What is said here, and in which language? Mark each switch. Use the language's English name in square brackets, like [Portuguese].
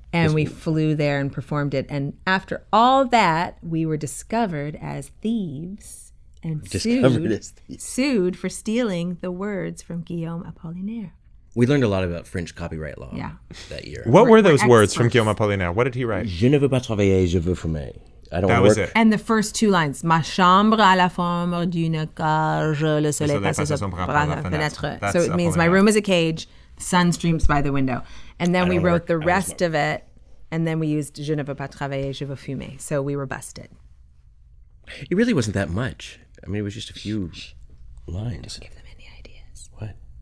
[English] And we flew there and performed it. And after all that, we were discovered as thieves and sued for stealing the words from Guillaume Apollinaire. We learned a lot about French copyright law that year. What were those words from Guillaume Apollinaire? What did he write? [French] Je ne veux pas travailler, je veux fumer. [English] I don't That work. was it. And the first two lines, [French] Ma chambre à la forme d'une cage, le soleil passe par la fenêtre. [English] So it means my room is a cage, the sun streams by the window. And then we wrote the rest of it, and then we used [French] Je ne veux pas travailler, je veux fumer. [English] So we were busted. It really wasn't that much. I mean, it was just a few lines. Don't give them any ideas. What?